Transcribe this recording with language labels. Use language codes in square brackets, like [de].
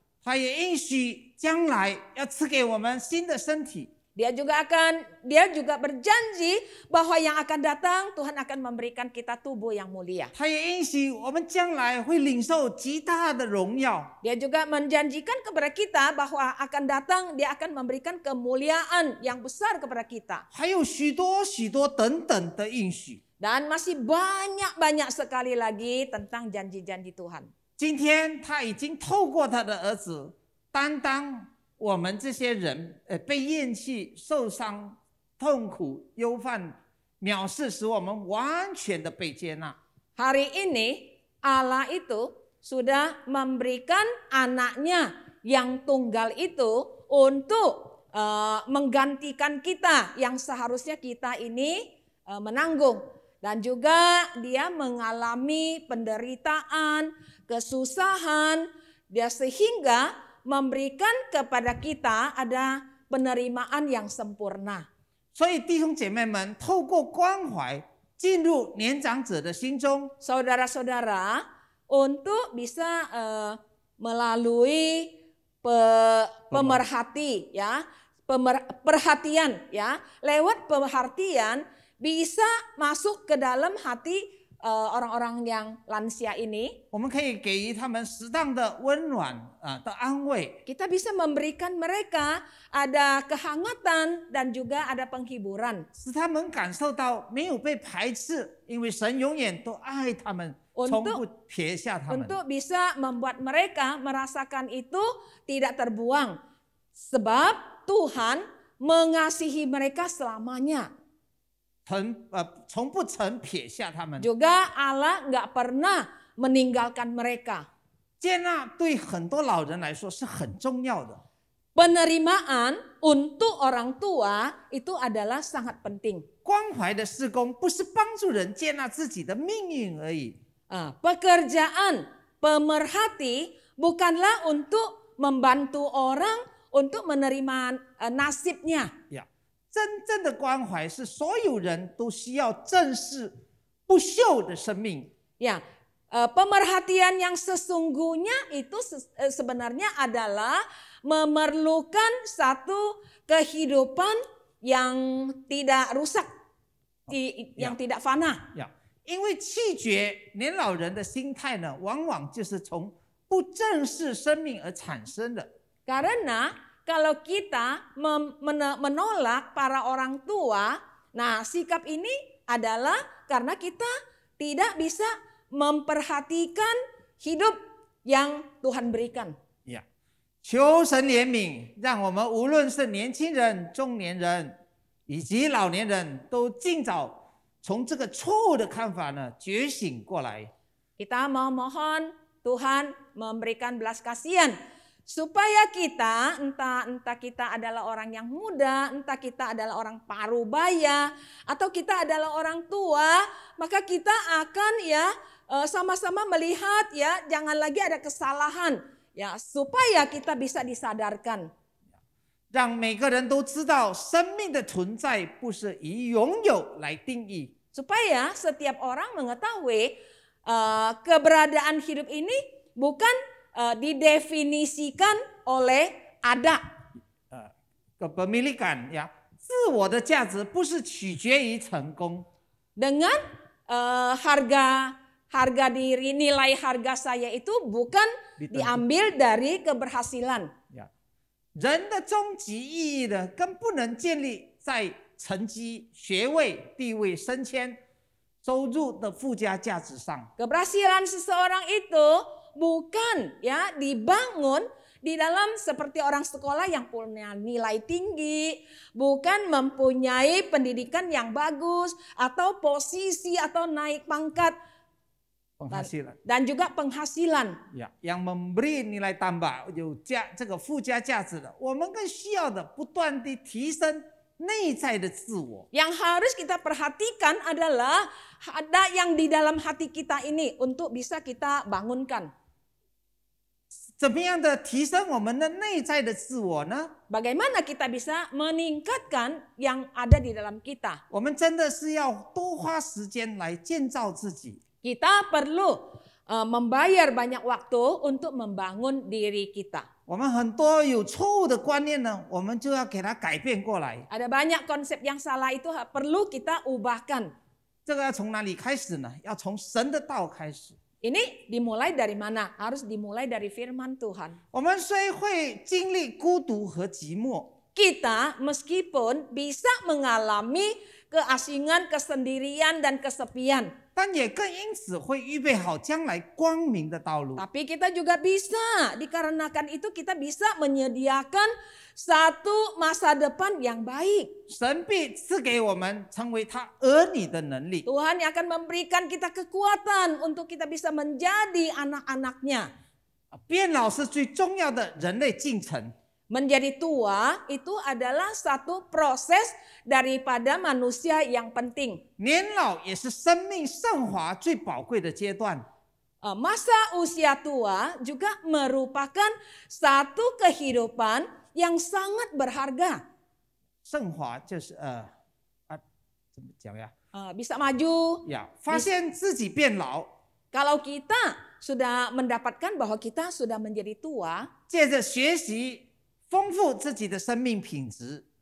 [zh] 他也应许将来要赐给我们新的身体。 [id] Dia juga berjanji bahwa yang akan datang Tuhan akan memberikan kita tubuh yang mulia. [zh] 他也应许我们将来会领受极大的荣耀。 [id] Dia juga menjanjikan kepada kita bahwa akan datang dia akan memberikan kemuliaan yang besar kepada kita. [zh] 还有许多许多等等的应许。 [id] Dan masih banyak sekali lagi tentang janji-janji Tuhan. [zh] 今天他已经透过他的儿子担当我们这些人被厌弃、受伤、痛苦、忧患、藐视，使我们完全的被接纳。 [id] Hari ini Allah itu sudah memberikan anaknya yang tunggal itu untuk menggantikan kita yang seharusnya kita ini menanggung. Dan juga dia mengalami penderitaan, kesusahan, dia sehingga memberikan kepada kita ada penerimaan yang sempurna. [zh] 所以弟兄姐妹们，透过关怀进入年长者的心中， [id] Saudara-saudara, untuk bisa melalui pemerhati ya, perhatian ya, lewat perhatian bisa masuk ke dalam hati orang-orang yang lansia ini. [zh] 我们可以给予他们适当的温暖的安慰， [id] Kita bisa memberikan mereka ada kehangatan dan juga ada penghiburan. [zh] 使他们感受到没有被排斥，因为神永远都爱他们， 从不撇下他们。 [id] Untuk bisa membuat mereka merasakan itu tidak terbuang. Sebab Tuhan mengasihi mereka selamanya. [zh] 从不曾撇下他们。 [id] Juga Allah nggak pernah meninggalkan mereka. [zh] 接纳对很多老人来说是很重要的。 [id] Penerimaan untuk orang tua itu adalah sangat penting. [zh] 关怀的事工不是帮助人接纳自己的命运而已， [id] Pekerjaan pemerhati bukanlah untuk membantu orang untuk menerima nasibnya. [zh] 真正的关怀是所有人都需要正视不朽的生命。 [id] Ya, pemerhatian yang sesungguhnya itu sebenarnya adalah memerlukan satu kehidupan yang tidak rusak, yang tidak fana. [zh] 因为弃绝年老人的心态呢，往往就是从不正视生命而产生的。 [id] Karena kalau kita menolak para orang tua, nah sikap ini adalah karena kita tidak bisa memperhatikan hidup yang Tuhan berikan. [zh] 求神怜悯，让我们无论是年轻人、中年人以及老年人都尽早从这个错误的看法呢觉醒过来。 [id] Kita mohon Tuhan memberikan belas kasihan supaya kita entah kita adalah orang yang muda, entah kita adalah orang parubaya atau kita adalah orang tua, maka kita akan ya sama-sama melihat ya jangan lagi ada kesalahan. Ya, supaya kita bisa disadarkan. [zh] 让每个人都知道生命的存在不是以拥有来定义。 [id] Supaya setiap orang mengetahui keberadaan hidup ini bukan didefinisikan oleh ada. Kepemilikan ya, [zh] 自我的价值不是取决于成功。 [id] Dengan harga diri, nilai harga saya itu bukan diambil dari keberhasilan. [zh] 人的终极意义呢，更不能建立在成绩、学位、地位、升迁、收入的附加价值上。 [id] Keberhasilan seseorang itu bukan ya dibangun di dalam seperti orang sekolah yang punya nilai tinggi, bukan mempunyai pendidikan yang bagus atau posisi atau naik pangkat. Dan juga penghasilan. Ya, yang memberi nilai tambah [zh] 有这个附加价值的，我们更需要的不断地提升内在的自我。 [id] Yang harus kita perhatikan adalah ada yang di dalam hati kita ini untuk bisa kita bangunkan. [zh] 怎么样的提升我们的内在的自我呢？ [id] Bagaimana kita bisa meningkatkan yang ada di dalam kita? [zh] 我们真的是要多花时间来建造自己。 [id] Kita perlu membayar banyak waktu untuk membangun diri kita. [zh] 我们很多有错误的观念呢，我们就要给它改变过来。 [id] Ada banyak konsep yang salah itu perlu kita ubahkan. [zh] 这个要从哪里开始呢？要从神的道开始。 [id] Ini dimulai dari mana? Harus dimulai dari firman Tuhan. [zh] 我们虽会经历孤独和寂寞， [id] Kita meskipun bisa mengalami keasingan, kesendirian, dan kesepian. [zh] 但也更因此会预备好将来光明的道路。 [id] Tapi kita juga bisa, dikarenakan itu kita bisa menyediakan satu masa depan yang baik. [zh] 神必赐给我们成为他儿女的能力。 [id] Tuhan yang akan memberikan kita kekuatan untuk kita bisa menjadi anak-anaknya. [zh] 变老是最重要的人类进程。 [id] Menjadi tua itu adalah satu proses daripada manusia yang penting. [zh] 年老也是生命升华最宝贵的阶段。 [id] masa usia tua juga merupakan satu kehidupan yang sangat berharga. [zh] 升华就是怎么讲呀？ [id] Bisa maju. [zh] 发现自己变老， [id] Kalau kita sudah mendapatkan bahwa kita sudah menjadi tua, [zh] 借着学习丰富自己的生命品质，